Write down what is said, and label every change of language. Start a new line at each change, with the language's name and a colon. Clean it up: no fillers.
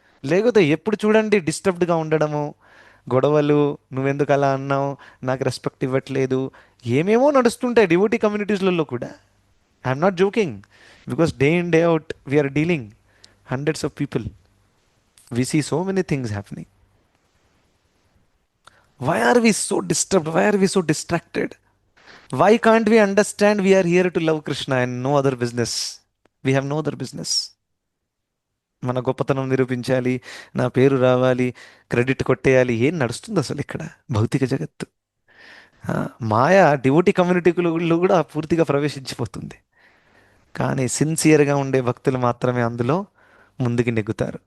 Telugu: లేకపోతే ఎప్పుడు చూడండి డిస్టర్బ్డ్గా ఉండడము, గొడవలు, నువ్వెందుకు అలా అన్నావు, నాకు రెస్పెక్ట్ ఇవ్వట్లేదు, ఏమేమో నడుస్తుంటాయి డివోటీ కమ్యూనిటీస్లలో కూడా.
English: I'm not joking, because day in day out we're dealing hundreds of people. We see so many things happening. Why are we so disturbed? Why are we so distracted? Why can't we understand we are here to love Krishna and no other business? We have no other business.
Telugu: మన గొప్పతనం నిరూపించాలి, నా పేరు రావాలి, credit కొట్టేయాలి, ఏం నడుస్తుంది అసలు ఇక్కడ భౌతిక జగత్తు? మాయ డివోటీ కమ్యూనిటీలో కూడా పూర్తిగా ప్రవేశించిపోతుంది. కానీ సిన్సియర్గా ఉండే భక్తులు మాత్రమే అందులో ముందుకు నెగ్గుతారు.